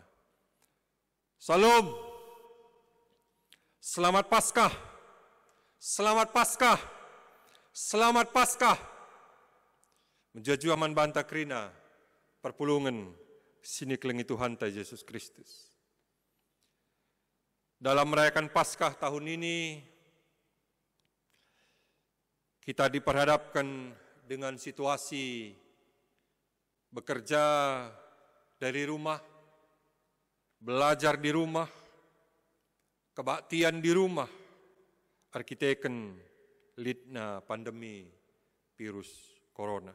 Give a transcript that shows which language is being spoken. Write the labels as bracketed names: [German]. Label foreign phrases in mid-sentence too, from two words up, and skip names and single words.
[Indonesian] Salam, selamat Paskah, selamat Paskah, selamat Paskah. [Batak Karo] Menjaju aman banta krina, perpulungan sini kelengi Tuhan ta Yesus Kristus. [Indonesian] Dalam merayakan Paskah tahun ini, kita diperhadapkan dengan situasi bekerja dari rumah, belajar di rumah, kebaktian di rumah, [Batak Karo] arkiteken lidna [Indonesian] pandemi virus corona.